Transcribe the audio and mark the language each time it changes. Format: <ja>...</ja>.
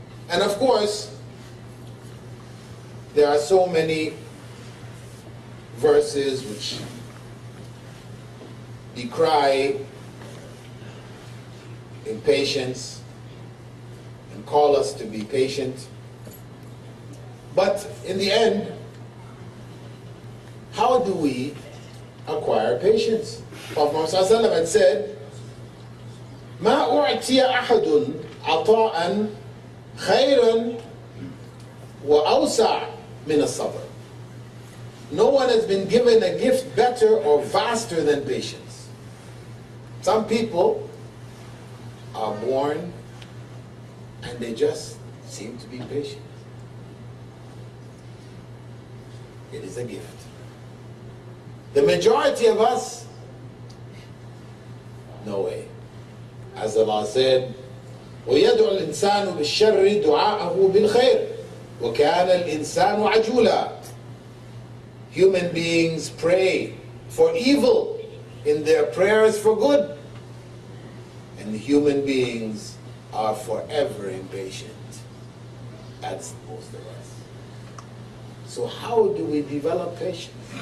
<en>And of course, there are so many verses which decry impatience and call us to be patient. But in the end, how do we acquire patience? Prophet Muhammad ﷺ had said,</en> <ar>ما أعطي أحد عطاء خيرا وأوسع من الصبر.</ar> <en>No one has been given a gift better or vaster than patience. Some people are born and they just seem to be patient. It is a gift. The majority of us, no way. As Allah said,</en> <ar>وَيَدْعُ الْإِنسَانُ بِالشَّرِّ دُعَاءَهُ بِالْخَيْرِ وَكَانَ الْإِنسَانُ عَجُولًا.</ar> <en>Human beings pray for evil in their prayers for good. And human beings are forever impatient. That's most of us. So how do we develop patience?</en>